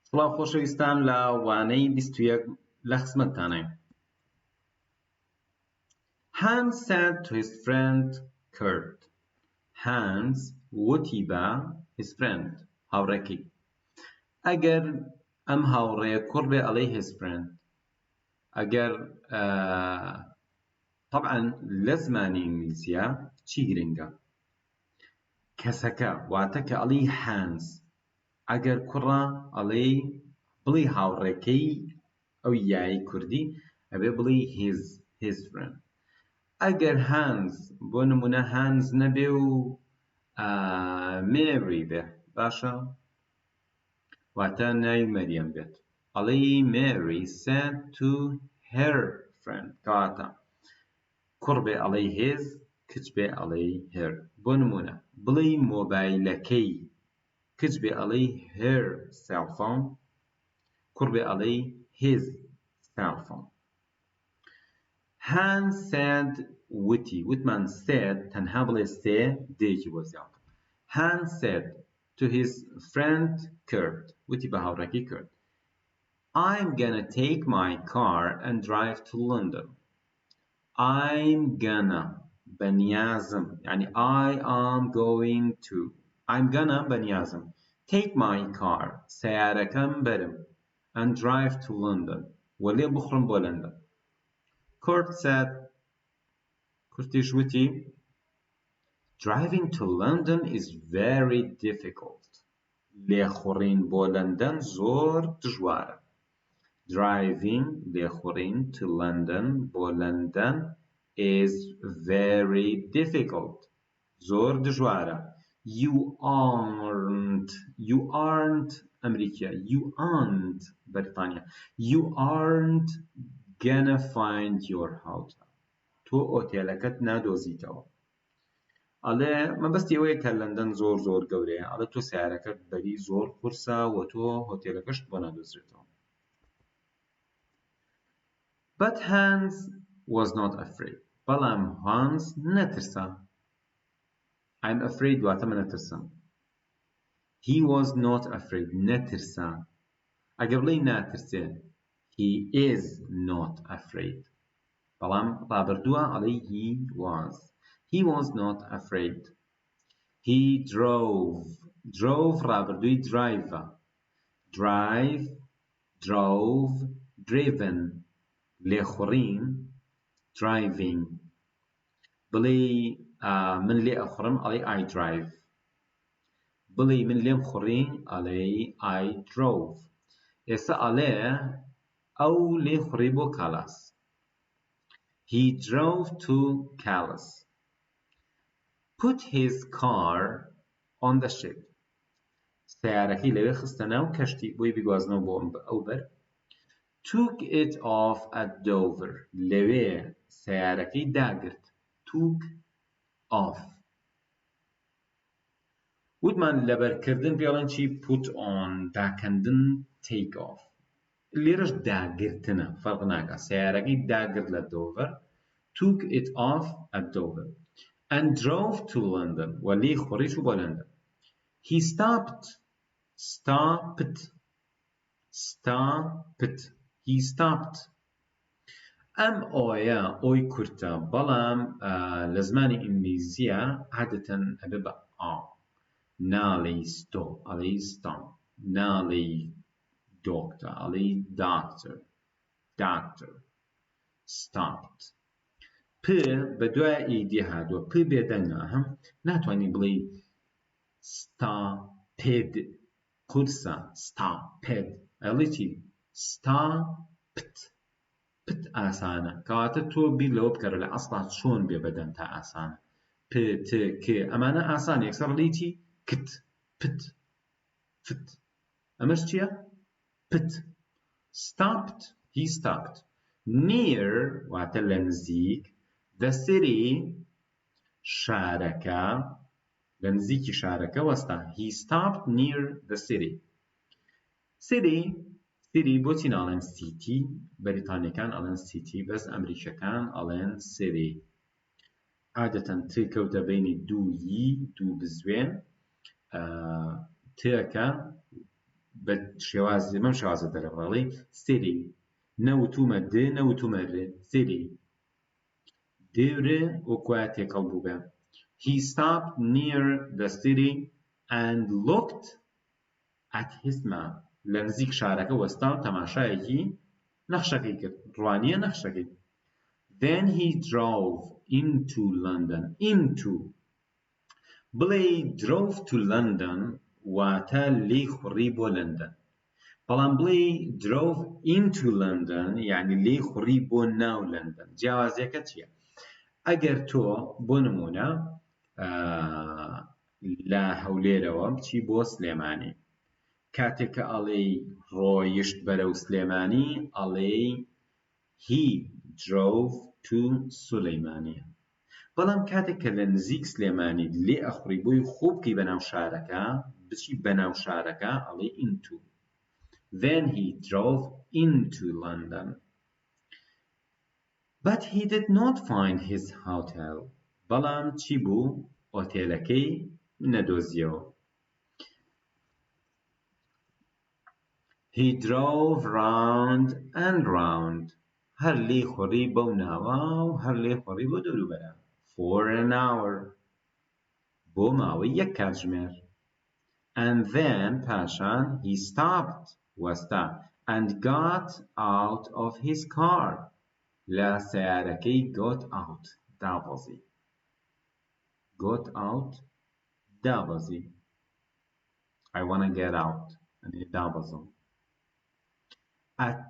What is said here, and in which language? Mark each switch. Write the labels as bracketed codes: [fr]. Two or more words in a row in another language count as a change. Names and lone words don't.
[ckb] سڵاو خۆشەویستان لە وانەی 21 لە خزمەتتانین. [en] Hans said to his friend Kurt. [ckb] Hans وتی بە [en] his friend [ckb] هاوڕێکی. ئەگەر ئەم هاوڕێیە کوڕ بێ ئەڵێی [en] his friend. [ckb] ئەگەر طبعا لە زمانی ئینگلیزیە چی گرنگە؟ کەسەکە واتە کە ئەڵێی Hans. ئەگەر کوڕە ئەڵێی بڵێ هاوڕێکەی ئەو یایی کوردی ئەبێ بڵێ [en] his friend. [ckb] ئەگەر Hans بۆ نمونە Hans نەبێ و Mary بێ باشە واتە ناوی مەریەم بێت ئەڵێی [en] Mary said to her friend [ckb] کەواتە کوڕ بێ ئەڵێی his کچ بێ ئەڵێی her. بۆ نمونە بڵێ مۆبایلەکەی کچ بێ ئەڵێی [en] her cell phone [ckb] کوڕ بێ ئەڵێی [en] his cell phone. [ckb] Hans said وتی وتمان said تەنها بڵێ سێ دێکی بۆ زیاتر. [en] Hans said to his friend Kurt [ckb] وتی بە هاوڕێکی [en] Kurt I'm gonna take my car and drive to London. I'm gonna [ckb] بەنیازم يعني [en] I am going to I'm gonna بەنیازم take my car [ckb] سیارەکەم بەرم [en] and drive to London [ckb] وەلێ بخڕم بۆ لەندەن. [en] Kurt said [ckb] کورتیش وتی [en] driving to London is very difficult. [ckb] لێخوڕین بۆ لەندەن زۆر دژوارە. [en] Driving لێخوڕین to London [ckb] بۆ لەندەن [en] is very difficult. [ckb] زۆر دژوارە. [en] You aren't ئەمریکا. You aren't بەریتانیا. You aren't gonna find your hotel. [ckb] تۆ ئۆتێلەکەت نادۆزیتەوە. ئەڵێ مەبەستی ئەوەیە کە لەندەن زۆر زۆر گەورەیە ئەڵێ تۆ سیارەکەت بەری زۆر قورسە و تۆ هۆتێلەکەشت بۆ نادۆزرێتەوە. [en] But Hans was not afraid. [ckb] بەڵام Hans نەترسا. [en] I'm afraid [ckb] واتە من نەترسم. [en] He was not afraid. [ckb] نەترسا. ئەگە بڵێ ناترسێ [en] he is not afraid. [ckb] بەڵام ڕابردووە ئەڵێ [en] he was not afraid. He drove [ckb] ڕابردووی [en] drive drove driven [ckb] لێخوڕین driving بڵێ من لێ ئەخوڕم ئەڵێ [en] I drive [ckb] بڵێ من لێم خوڕی ئەڵێ [en] I drove. [ckb] ئێستا ئەڵێ ئەو لێ خوڕی بۆ کالاس. [en] He drove to Calais. Put his car on the ship. [ckb] سیارەکەی لەوێ خستە ناو کەشتی بۆی بیگوازنەوە بۆ ئەو بەر. [en] Took it off at Dover. [ckb] لەوێ سیارەکەی داگرت. [en] Took off. [ckb] وتمان لەبەرکردن پێڵێن چی [en] put on [ckb] داکەندن [en] take off. [ckb] لێرەش داگرتنە فەرق ناکات. سیارەکەی داگرت لە Dover. [en] Took it off at Dover and drove to London. [ckb] ولی خوڕیش بۆ لندن. [en] He stopped. He stopped. [ckb] ئەم ئۆیە ئۆی کورتە بەڵام لە زمانی ئینگلیزیە عادەتەن ئەبێ بە ناڵێی stop ئەڵێی stop ناڵێی doctor ئەڵێی doctor stopped. پ بە دوای ئیدی هاتووە پ بێدەنگە هەم ناتوانانی بڵێ stoped قورسە stoped ئەڵێ چی stopped پت ئاسانە کەواتە تۆ بیر لەوە بکەرە لە ئەسڵا چۆن بێ بەدەن تا ئاسانە پ ت ک ئەمانە ئاسانە یەکسەر ڕڵی چی کت پت فت ئەمەش چییە پت. [en] Stopped. He stopped near [ckb] واتە لە نزیک [en] the city [ckb] شارەکە لە نزیکی شارەکە وەستا. [en] He stopped near the city. [ckb] City بۆچی ناڵێن city بەریتانیەکان ئەڵێن city بەس ئەمریکەکان ئەڵێن city. عادەتەن ت کەوتە بینی دوو بزوێن تەکە بشێوازی مەم شێوازە دەرەبڕڵی city نەوتومە د نەوتومە ر city دیورێ وەکوایە تێکەڵ بووبێ [en] he stopped near the city and looked at his map [ckb] لە نزیک شارەکە وەستا و تەماشایەکی نەخشەکەی کرد ڕوانیە نەخشەکەی [en] then he drove into London [ckb] into بڵێ [en] drove to London [ckb] واتە لێی خوڕی بۆ لەندەن بەڵام بڵێ [en] drove into London [ckb] یعنی لێی خوڕی بۆ ناو لەندەن جیاوازیەکە چییە ئەگەر تۆ بۆ نمونە لە هەولێرەوە بچی بۆ سلێمانی کاتێک کە ئەڵێی ڕۆیشت بەرەو سلێمانی ئەڵێی [en] he drove to [ckb] سولەیمانیە بەڵام کاتێک کە لە نزیک سلێمانی لێ ئەخوڕی بۆی خوب بکەی بەناو شارەکە بچی بەناو شارەکە ئەڵێ into [en] then he drove into London but he did not find his hotel [ckb] بەڵام چی بوو ئۆتێلەکەی نەدۆزیەوە [en] he drove round and round [ckb] هەر لێی خوڕی بەو ناوە و هەر لێی خوڕی بۆ دەوروبەرە [en] for an hour [ckb] بۆ ماوەی یەک کاتژمێر [en] and then پاشان he stopped وەستا and got out of his car [ckb] لە سەیارەکەی [en] got out دابەزی got out دابەزی I wanna get out [ckb] يعني دابەزم [en] a